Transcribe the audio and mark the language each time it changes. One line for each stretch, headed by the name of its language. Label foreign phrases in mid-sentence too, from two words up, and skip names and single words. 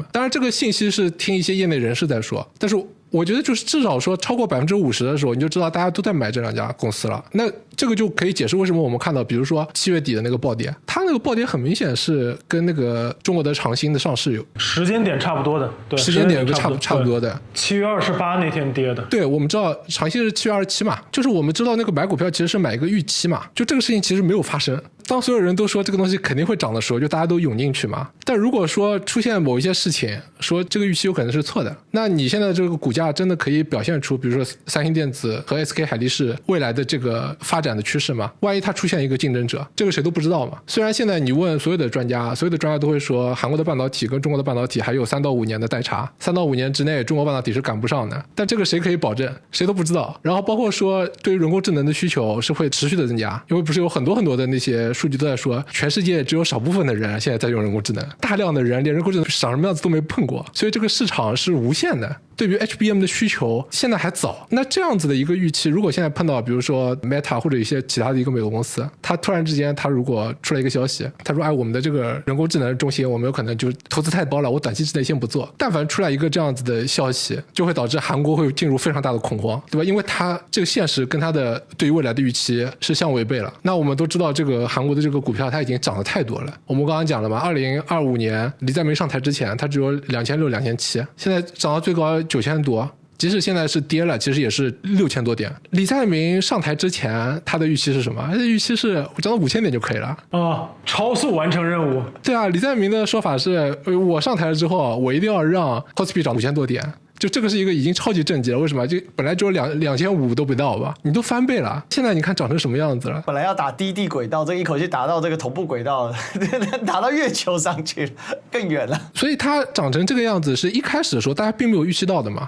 Chinese: 当然这个信息是听一些业内人士在说，但是我觉得就是至少说超过50%的时候，你就知道大家都在买这2家公司了。那这个就可以解释为什么我们看到，比如说7月底的那个暴跌，它那个暴跌很明显是跟那个中国的长鑫的上市有时间点差不多的，对，时间点差不多的。 7月28那天跌的。对，我们知道长鑫是7月27嘛，就是我們知道那個買股票其實是買一個預期嘛，就這個事情其實沒有發生。當所有人都說這個東西肯定會漲的時候，就大家都湧進去嘛。但如果說出現某一些事情，說這個預期有可能是錯的，那你現在這個股價真的可以表現出，比如說三星電子和 SK 海力士未來的這個發展的趨勢嗎？萬一它出現一個競爭者，這個誰都不知道嘛。雖然現在你問所有的專家，所有的專家都會說韓國的半導體跟中國的半導體還有3到5年的代差，3到5年之內中國半導體是趕不上的。但這個誰可以保證？誰都不知道。然後包括說對於人工智能的需求是會持續的增加，因為不是有很多很多的那些數據都在說，全世界只有少部分的人現在在用人工智能，大量的人連人工智能長什麼樣子都沒碰過，所以這個市場是無限的。對於 HBM 的需求現在還早，那這樣子的一個預期，如果現在碰到比如說 Meta 或者一些其他的一個美國公司，他突然之間他如果出來一個消息，他說哎，我們的這個人工智能中心我們有可能就投資太高了，我短期之內先不做。但凡出來一個這樣子的消息，就會導致韓國會進入非常大的恐慌，對吧？因為它這個現實跟它的對於未來的預期是相違背了。那我們都知道這個韓國的這個股票它已經漲得太多了，我們剛剛講了嘛，2025年李在明上台之前它只有2600、2700，現在漲到最高9000多，即使現在是跌了，其實也是6000多點。李在明上台之前他的預期是什麼？他的預期是我漲到5000點就可以了啊，超速完成任務。對啊，李在明的說法是我上台了之後我一定要讓 Kospi 漲5000多點，就這個是一個已經超級正極了。為什麼？就本來只有2500都不到吧，你都翻倍了，現在你看漲成什麼樣子了。本來要打低地軌道，這個一口氣打到這個同步軌道，打到月球上去更遠了。所以它漲成這個樣子是一開始的時候大家並沒有預期到的嘛。